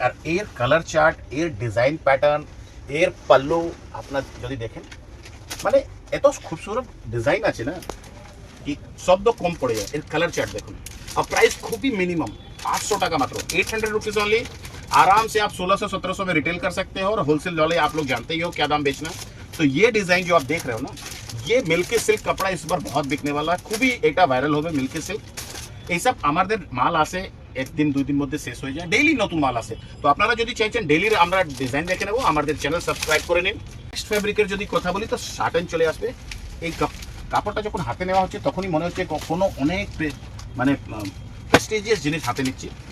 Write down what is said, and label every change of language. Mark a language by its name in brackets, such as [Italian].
[Bangla] আর এর colour chart, এর design pattern, এর পাল্লু আপনার যদি দেখেন, মানে এত খুবসুরত ডিজাইন আছে না [Hindi] कि शब्द कम पड़ जाए। कलर चार्ट देखो और प्राइस खूब ही मिनिमम 800 टाका मात्र, 800 रुपीज ओनली। आराम से आप 1600-1700 में रिटेल कर सकते हो और होलसेल वाले आप लोग जानते ही हो क्या दाम बेचना। तो ये डिजाइन जो आप देख रहे हो ना, ये मिल्की सिल्क कपड़ा इस बार बहुत बिकने वाला है, खूब ही एक वायरल होगा मिल्की सिल्क। [Bangla] এই সব আমাদের মাল আসে একদিন দুই দিন মধ্যে শেষ হয়ে যায়, ডেইলি নতুন মাল আসে। তো আপনারা যদি চাইছেন ডেইলি আমরা ডিজাইন দেখে নেবো, আমাদের চ্যানেল সাবস্ক্রাইব করে নিন। নেক্সট ফ্যাব্রিকের যদি কথা বলি তো শার্টেন চলে আসবে। এই কাপড়টা যখন হাতে নেওয়া হচ্ছে তখনই মনে হচ্ছে কোনো অনেক মানে প্রেস্টিজিয়াস জিনিস হাতে নিচ্ছি।